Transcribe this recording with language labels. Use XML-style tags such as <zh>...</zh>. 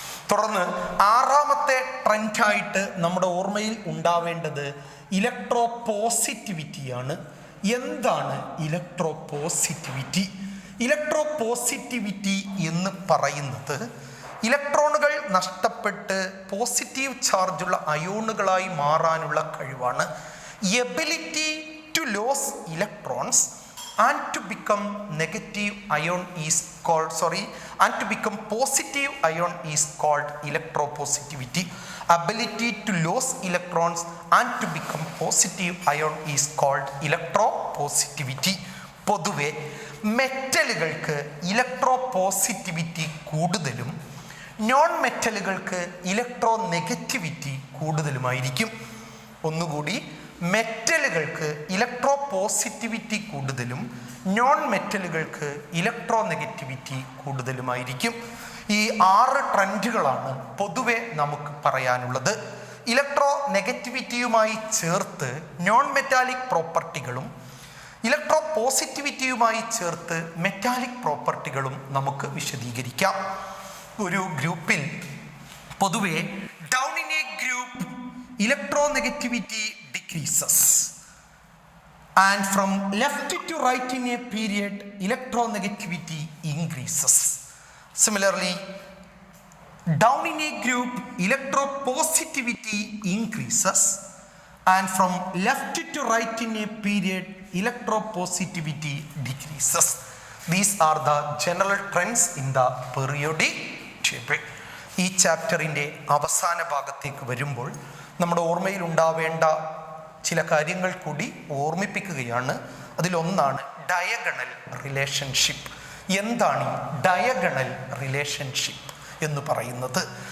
<ml>തുടർന്ന് ആറാമത്തെ ട്രെൻഡായിട്ട് നമ്മുടെ ഓർമ്മയിൽ ഉണ്ടാവേണ്ടത് ഇലക്ട്രോ പോസിറ്റിവിറ്റിയാണ്. എന്താണ് ഇലക്ട്രോ പോസിറ്റിവിറ്റി? ഇലക്ട്രോ പോസിറ്റിവിറ്റി എന്ന് പറയുന്നത് ഇലക്ട്രോണുകൾ നഷ്ടപ്പെട്ട് പോസിറ്റീവ് ചാർജുള്ള അയോണുകളായി മാറാനുള്ള കഴിവാണ്.</ml> <en>Ability to lose electrons and to become negative ion is called and to become positive ion is called electropositivity. Ability to lose electrons and to become positive ion is called electropositivity.</en> <ml>പൊതുവെ മെറ്റലുകൾക്ക് ഇലക്ട്രോപോസിറ്റിവിറ്റി കൂടുതലും non മെറ്റലുകൾക്ക് electro negativity കൂടുതലുമായിരിക്കും. ഒന്നുകൂടി, മെറ്റലുകൾക്ക് electro positivity കൂടുതലും non മെറ്റലുകൾക്ക് electro negativity കൂടുതലുമായിരിക്കും. ഈ 6 ട്രെൻഡുകളാണ് പൊതുവെ നമുക്ക് പറയാനുള്ളത്. Electro നെഗറ്റിവിറ്റിയുമായി ചേർത്ത് non metallic പ്രോപ്പർട്ടികളും electro പോസിറ്റിവിറ്റിയുമായി ചേർത്ത് മെറ്റാലിക് പ്രോപ്പർട്ടികളും നമുക്ക് വിശദീകരിക്കാം. ഒരു ഗ്രൂപ്പിൽ പൊതുവെ</ml> <en>Down in a group electronegativity decreases and from left to right in a period electronegativity increases. Similarly, down in a group electropositivity increases and from left to right in a period electropositivity decreases. These are the general trends in the periodic table.</en> <ml>ഈ ചാപ്റ്ററിൻ്റെ അവസാന ഭാഗത്തേക്ക് വരുമ്പോൾ നമ്മുടെ ഓർമ്മയിൽ ഉണ്ടാവേണ്ട ചില കാര്യങ്ങൾ കൂടി ഓർമ്മിപ്പിക്കുകയാണ്. അതിലൊന്നാണ് ഡയഗണൽ റിലേഷൻഷിപ്പ്. എന്താണ് ഈ ഡയഗണൽ റിലേഷൻഷിപ്പ് എന്ന് പറയുന്നത്?</ml>